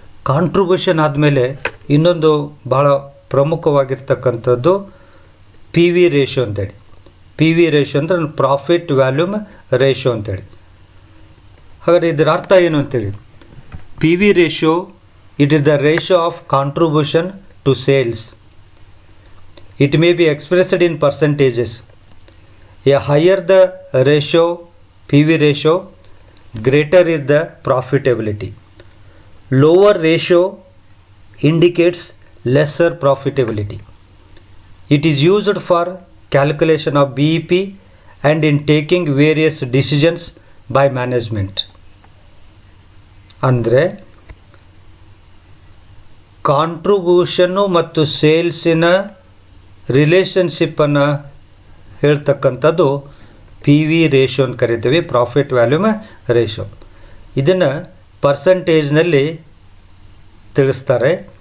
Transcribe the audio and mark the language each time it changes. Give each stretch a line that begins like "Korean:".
Kannada: Contribution ಆದಮೇಲೆ ಇನ್ನೊಂದು ಭಾಳ ಪ್ರಮುಖವಾಗಿರ್ತಕ್ಕಂಥದ್ದು ಪಿ ವಿ ರೇಷಿಯೋ ಅಂತೇಳಿ. ಪಿ ವಿ ರೇಷಿಯೋ ಅಂದರೆ ಪ್ರಾಫಿಟ್ ವ್ಯಾಲ್ಯೂಮ್ ರೇಷಿಯೋ ಅಂತೇಳಿ. ಹಾಗಾದರೆ ಇದರ ಅರ್ಥ ಏನು ಅಂತೇಳಿ,
English: P V ratio it is the ratio of contribution to sales. It may be expressed in percentages. A higher the ratio, PV ratio, greater is the profitability. Lower ratio indicates lesser profitability. It is used for calculation of BEP and in taking various decisions by management.
Kannada: ಅಂದರೆ contribution ಮತ್ತು ಸೇಲ್ಸಿನ ರಿಲೇಷನ್ಶಿಪ್ಪನ್ನು ಹೇಳ್ತಕ್ಕಂಥದ್ದು P V ratio ಅಂತ ಕರಿತೀವಿ, profit volume ratio. ಇದನ್ನು ಪರ್ಸಂಟೇಜ್ನಲ್ಲಿ ತಿಳಿಸ್ತಾರೆ.